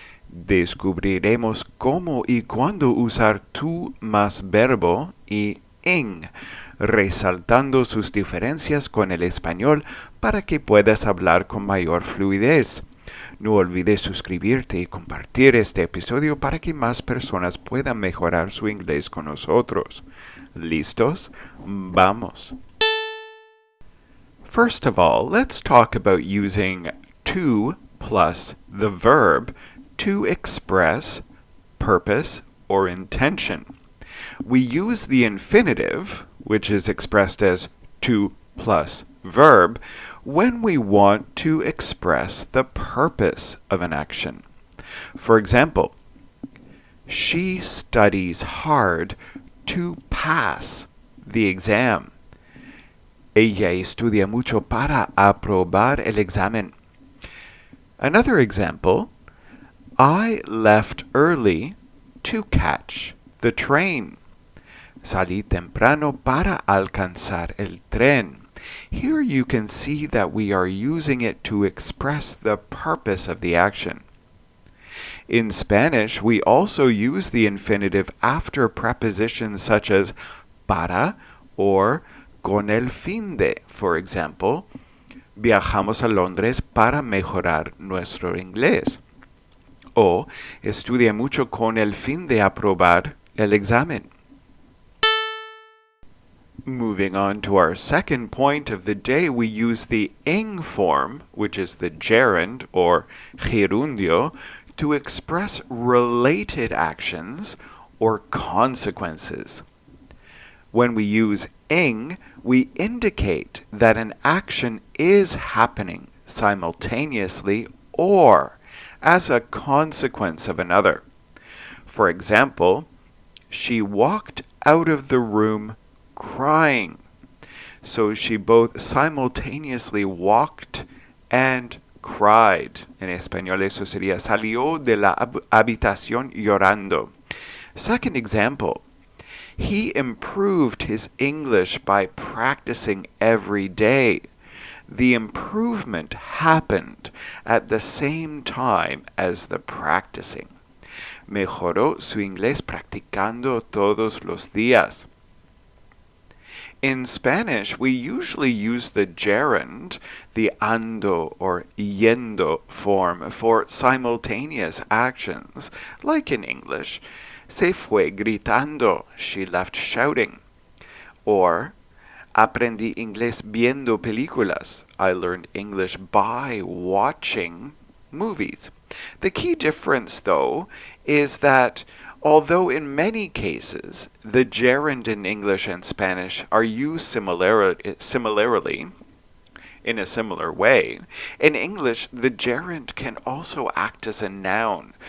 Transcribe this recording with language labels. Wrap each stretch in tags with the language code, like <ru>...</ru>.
<es>Descubriremos cómo y cuándo usar tú más verbo y en, resaltando sus diferencias con el español para que puedas hablar con mayor fluidez. No olvides suscribirte y compartir este episodio para que más personas puedan mejorar su inglés con nosotros. ¿Listos? ¡Vamos!</es> <en>First of all, let's talk about using to plus the verb to express purpose or intention. We use the infinitive, which is expressed as to plus verb, when we want to express the purpose of an action. For example, she studies hard to pass the exam.</en> <es>Ella estudia mucho para aprobar el examen.</es> <en>Another example, I left early to catch the train.</en> <es>Salí temprano para alcanzar el tren.</es> <en>Here you can see that we are using it to express the purpose of the action. In Spanish, we also use the infinitive after prepositions such as para or</en> <es>con el fin de.</es> <en>For example,</en> <es>viajamos a Londres para mejorar nuestro inglés. O estudia mucho con el fin de aprobar el examen.</es> <en>Moving on to our second point of the day, we use the ing form, which is the gerund or gerundio, to express related actions or consequences. When we use ing, we indicate that an action is happening simultaneously or as a consequence of another. For example, she walked out of the room crying. So she both simultaneously walked and cried.</en> <es>En español eso sería salió de la habitación llorando.</es> <en>Second example, he improved his English by practicing every day. The improvement happened at the same time as the practicing.</en> <es>Mejoró su inglés practicando todos los días.</es> <en>In Spanish, we usually use the gerund, the ando or yendo form for simultaneous actions, like in English.</en> <es>Se fue gritando,</es> <en>she left shouting. Or,</en> <es>aprendí inglés viendo películas.</es> <en>I learned English by watching movies. The key difference, though, is that although in many cases the gerund in English and Spanish are used similarly, in a similar way, in English the gerund can also act as a noun.</en>